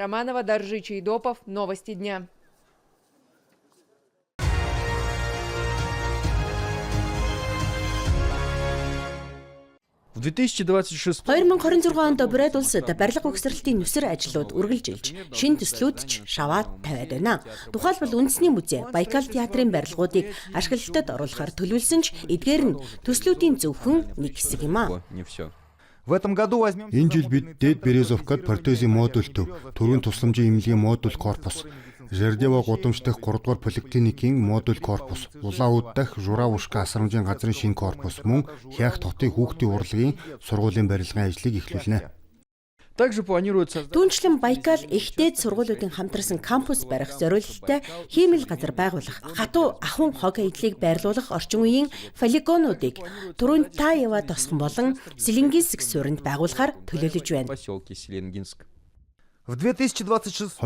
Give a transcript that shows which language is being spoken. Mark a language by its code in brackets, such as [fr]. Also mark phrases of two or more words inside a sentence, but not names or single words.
[ru] В 2026 [mn] онд Бурят улсад барилга угсралтын нүсэр ажлууд үргэлжилж, шинэ төслүүд ч шаваад тавиад байна. Тухайлбал үндэсний музей Байкал театрын барилгуудыг ашиглалтад оруулахар төлөвлөсөн ч эдгээр нь төслүүдийн зөвхөн нэг хэсэг юм аа. [ru] В этом году возьмем... [mn] Энэ жил бид Дэд Березовкад протезийн модуль төв, төрийн тусламжийн эмнэлгийн модуль корпус, Жердево гудамж дахь 3 дугаар поликлиникийн модуль корпус, Улаауд дахь Журавушка асрамжийн газрын шинэ корпус, мөн Хяах хотын хүүхдийн урлагийн сургуулийн барилгын ажлыг эхлүүлнэ. [ru] Также планируется... [mn] Түүнчлэн Байкал их дээд сургуулиудын хамтарсан кампус барих зорилттой хиймэл газар байгуулах, хатуу ахуйн хог эдлийг байрлуулах орчин үеийн полигонуудыг Турунтаева тосхон болон Селенгинск суурьнд байгуулахаар төлөвлөж байна. [ru] В 2026